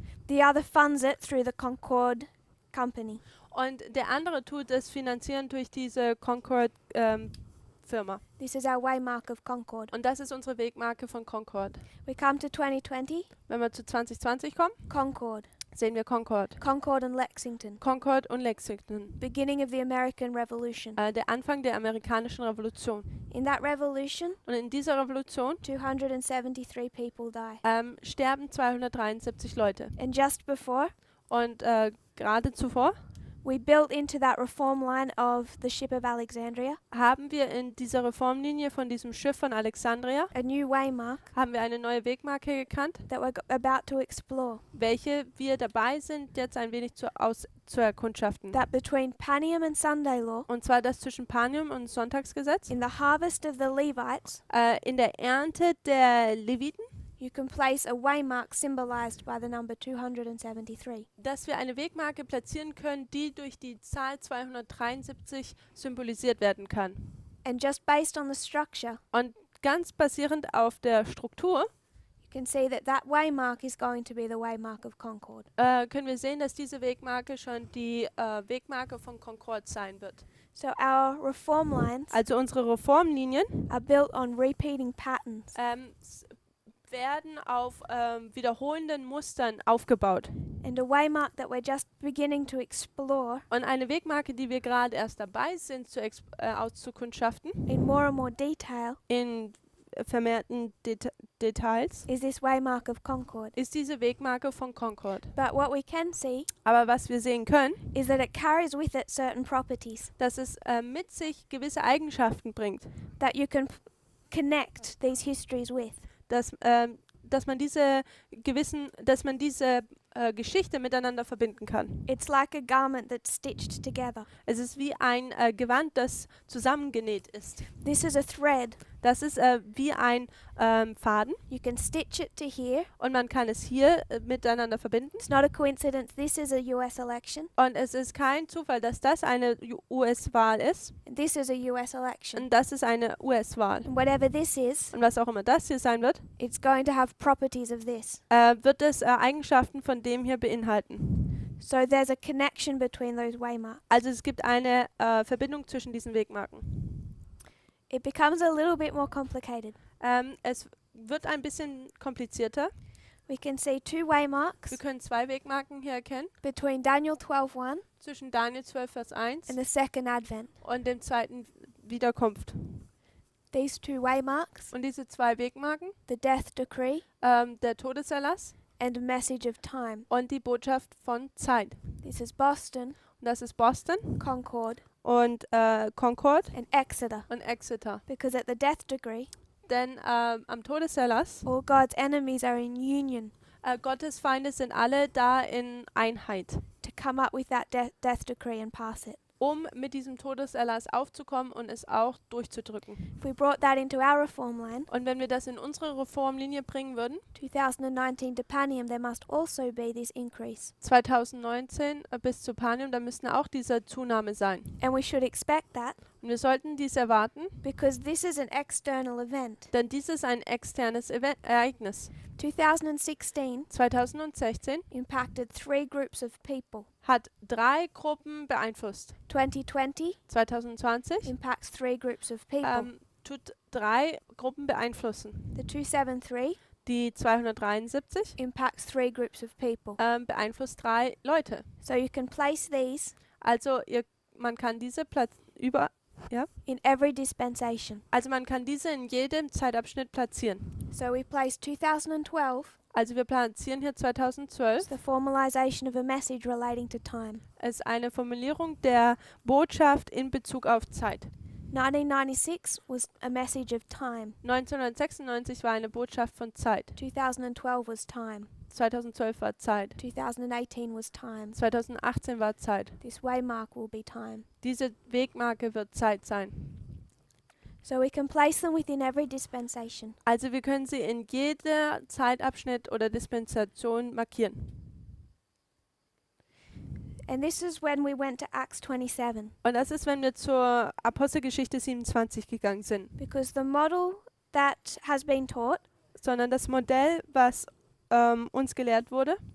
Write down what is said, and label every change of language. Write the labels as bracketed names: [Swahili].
[English] the other funds it through the Concord company. [German] und der andere tut es finanzieren durch diese Concord Firma. [English] This is our waymark of Concord. [German] Und das ist unsere Wegmarke von Concord. [English] We come to 2020, [German] Wenn wir zu 2020 kommen, [English] Concord. [German] sehen wir Concord. [English] Concord and Lexington. [German] Concord und Lexington. [English] Beginning of the American Revolution. [German] Der Anfang der amerikanischen Revolution. [English] In that revolution, [German] Und in dieser Revolution [English] 273 people die. [German] sterben 273 Leute. [English] And just before, [German] Und gerade zuvor [English] we built into that reform line of the ship of Alexandria [German] haben wir in dieser Reformlinie von diesem Schiff von Alexandria [English] a new waymark [German] haben wir eine neue Wegmarke gekannt, [English] that we're about to explore. [German] welche wir dabei sind, jetzt ein wenig zu erkundschaften. [English] That between Panium and Sunday law, [German] Und zwar das zwischen Panium und Sonntagsgesetz. [English] in the harvest of the Levites, [German] In der Ernte der Leviten, [English] you can place a waymark symbolized by the number 273. [German] dass wir eine Wegmarke platzieren können, die durch die Zahl 273 symbolisiert werden kann. [English] And just based on the structure, [German] Und ganz basierend auf der Struktur [English] you can see that that waymark is going to be the waymark of Concord. [German] können wir sehen, dass diese Wegmarke schon die Wegmarke von Concord sein wird. [English] So our reform lines [German] Also unsere Reformlinien [English] are built on repeating patterns. [German] werden auf wiederholenden Mustern aufgebaut. [English] And a waymark that we're just beginning to explore [German] Und eine Wegmarke, die wir gerade erst dabei sind auszukundschaften, [English] in more and more detail, [German] in vermehrten Details, [English] is this waymark of Concord. [German] ist diese Wegmarke von Concord. [English] But what we can see [German] Aber was wir sehen können, [English] is that it carries with it certain properties [German] dass es mit sich gewisse Eigenschaften bringt, [English] that you can connect these histories with. [German] dass man diese Geschichte miteinander verbinden kann. [English] It's like a garment that's stitched together. [German] Es ist wie ein Gewand, das zusammengenäht ist. [English] This is a thread. [German] Das ist wie ein Faden [English] You can stitch it to here. [German] und man kann es hier miteinander verbinden. [English] It's not a coincidence. This is a US election. [German] Und es ist kein Zufall, dass das eine US-Wahl ist [English] And this is a US election. [German] und das ist eine US-Wahl. [English] And whatever this is, [German] Und was auch immer das hier sein wird, [English] it's going to have properties of this. [German] wird es Eigenschaften von dem hier beinhalten. [English] So there's a connection between those waymarks. [German] Also es gibt eine Verbindung zwischen diesen Wegmarken. [English] It becomes a little bit more complicated. [German] Es wird ein bisschen komplizierter. [English] We can see two waymarks [German] Wir können zwei Wegmarken hier erkennen, [English] between Daniel 12:1 [German] zwischen Daniel 12, Vers 1 [English] and the second advent. [German] und dem zweiten Wiederkunft. [English] These two waymarks, [German] Und diese zwei Wegmarken, [English] the death decree [German] der Todeserlass [English] and a message of time. [German] und die Botschaft von Zeit. [English] This is Boston, [German] Und das ist Boston [English] Concord, [German] und Concord [English] and Exeter. [German] und Exeter. [English] Because at the death decree, [German] Denn am Todeserlass, [English] all God's enemies are in union [German] Gottes Feinde sind alle da in Einheit, [English] to come up with that death decree and pass it. [German] um mit diesem Todeserlass aufzukommen und es auch durchzudrücken. [English] If we brought that into our reform line, [German] Und wenn wir das in unsere Reformlinie bringen würden, [English] 2019 to Panium, there must also be this increase. [German] 2019 bis zu Panium, da müsste auch diese Zunahme sein. [English] And we should expect that [German] Und wir sollten dies erwarten, [English] because this is an external event. [German] denn dies ist ein externes Ereignis. [English] 2016 [German] 2016 [English] impacted three groups of people. [German] hat 3 Gruppen beeinflusst. [English] 2020 [German] 2020 [English] impacts three groups of people. [German] tut 3 Gruppen beeinflussen. [English] The 273 [German] Die 273 [English] impacts three groups of people. [German] beeinflusst 3 Leute. [English] So you can place these [German] Also man kann diese [English] in every dispensation. [German] also man kann diese in jedem Zeitabschnitt platzieren. [English] So we place 2012 [German] Also wir platzieren hier [English] as [German] 2012. [English] the formalization of a message relating to time. [German] Es ist eine Formulierung der Botschaft in Bezug auf Zeit. [English] 1996 was a message of time. [German] 1996 war eine Botschaft von Zeit. [English] 2012 was time. [German] 2012 war Zeit. [English] 2018 was time. [German] 2018 war Zeit. [English] This waymark will be time. [German] Diese Wegmarke wird Zeit sein. [English] So we can place them within every dispensation. [German] Also wir können sie in jeder Zeitabschnitt oder Dispensation markieren. [English] And this is when we went to Acts 27. [German] Und das ist, wenn wir zur Apostelgeschichte 27 gegangen sind. [English] Because the model that has been taught [German] Sondern das Modell, was uns gelehrt wurde,